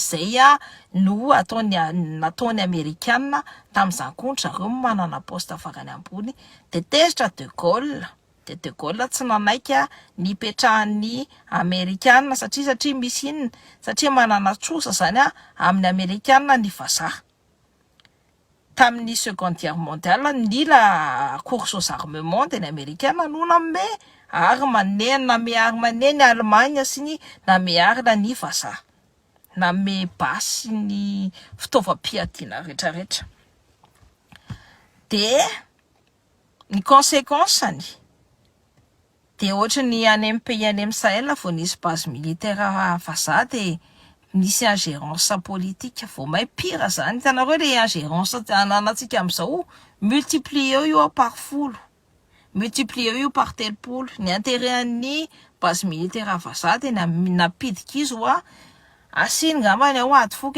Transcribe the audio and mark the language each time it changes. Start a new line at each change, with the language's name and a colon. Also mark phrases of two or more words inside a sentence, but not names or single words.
Malagasy: zay no nataony Américaine tamin'izany kontra zareo manana poste farany ambony de tezitra De Gaulle tsy nanaiky ny petrahan'ny Américaine satria misy inona satria manana trosa zany amin'ny Américaine ny vazaha tamin'ny
French: Seconde Guerre mondiale
Malagasy: ny
French: la course aux armements de l'Américaine
Malagasy: no name arma ny Allemagne sy ny namearina ny vazaha name basy ny fitaovam-piadiana rehetrarehetra de ny conséquence de ohatra ny any amin'ny pays any amin'ny Sahel vao nisy
French: base militaire
Malagasy: vazaha de nisy ingérence politique vao may pire zany hitanareo le ingérence ananatsika amin'izao multiplier io par folo multiplier io par telopolo ny intérêt ny
French: base militaire
Malagasy: vazaha de napidika izy asiny ngambany ao ady foka